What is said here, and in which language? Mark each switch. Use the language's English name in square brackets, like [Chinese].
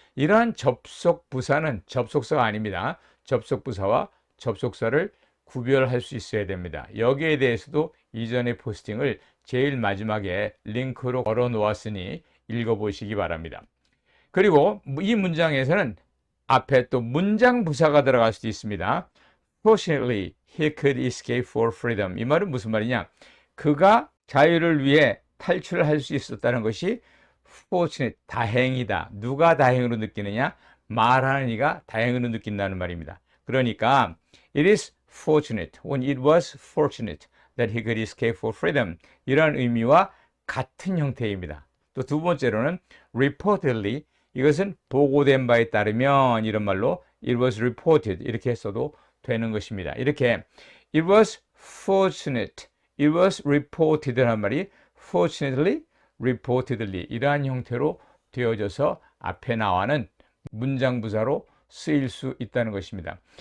[Korean] 이러한 접속부사는 접속사가 아닙니다. 접속부사와 접속사를 구별할 수 있어야 됩니다. 여기에 대해서도 이전의 포스팅을 제일 마지막에 링크로 걸어 놓았으니 읽어보시기 바랍니다. 그리고 이 문장에서는 앞에 또 문장 부사가 들어갈 수도 있습니다. [English] Fortunately, he could escape for freedom. [Korean] 이 말은 무슨 말이냐? 그가 자유를 위해 탈출할 수 있었다는 것이 fortunate, 다행이다. 누가 다행으로 느끼느냐? 말하는 이가 다행으로 느낀다는 말입니다. 그러니까 [English] it is fortunate, when it was fortunate that he could escape for freedom. [Korean] 이런 의미와 같은 형태입니다. 또 두 번째로는 reportedly, 이것은 보고된 바에 따르면 이런 말로 [English] it was reported [Korean] 이렇게 써도 되는 것입니다. 이렇게 [English] it was fortunate, it was reported [Korean] 라는 말이 fortunately, reportedly 이러한 형태로 되어져서 앞에 나와는 문장부사로 쓰일 수 있다는 것입니다.